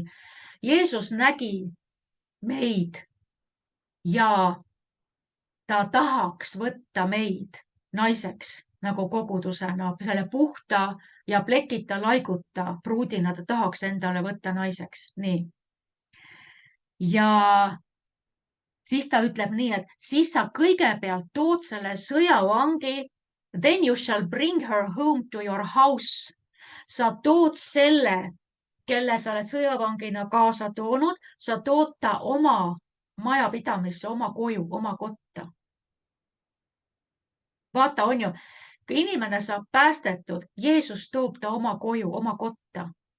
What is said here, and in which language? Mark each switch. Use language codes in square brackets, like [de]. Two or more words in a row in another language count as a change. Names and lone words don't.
[et] Jeesus nägi meid ja ta tahaks võtta meid naiseks nagu kogudusena, selle puhta ja plekita laiguta pruudina ta tahaks endale võtta naiseks. Nii. Ja siis ta ütleb nii, et siis sa kõigepealt tood selle sõjavangi, [en] then you shall bring her home to your house. [et] Sa tood selle, kelle sa oled sõjavangina kaasa toonud, sa tood ta oma majapidamisse, oma koju, oma kotta. Vaata, on ju, kui inimene saab päästetud, Jeesus toob ta oma koju, oma kotta.